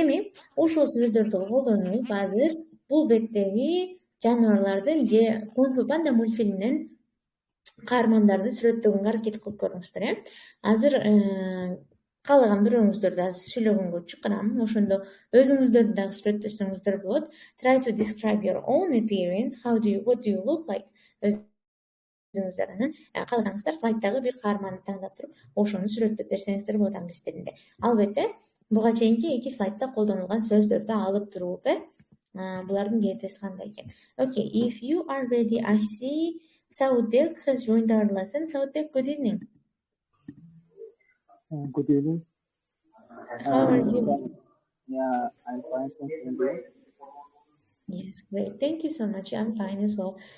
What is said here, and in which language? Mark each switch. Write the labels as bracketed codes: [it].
[ky] Эми ушул сөздөрдү колдонуп азыр бул беттеги жаныбарлардын же Кунг-фу Панда мультфильминен каармандарды сүрөттөгөнгө аракет кылып көрүңүздөр, э? Азыр каалаган бирөөңүздөрдү азыр сүйлөгөнгө чакырам. Ошондо өзүңүздөрдү дагы сүрөттөсөңүздөр болот. [en] Try to describe your own appearance. What do you look like? [ky] Өзүңүздөр анан кааласаңыздар слайддагы бир каарманды тандап туруп, ошону сүрөттөп берсеңиздер болот англис тилинде. Албетте, буга чейинки 2 слайдда колдонулган сөздөрдү алып туруп, булардын кээптеси кандай экен? [en] Okay, if you are ready, I see Saudbek has joined our lesson. Saudbek, good evening. Good evening. How are you? Yeah, I'm fine. Thank you. Yes, great. Thank you so much. I'm fine as well.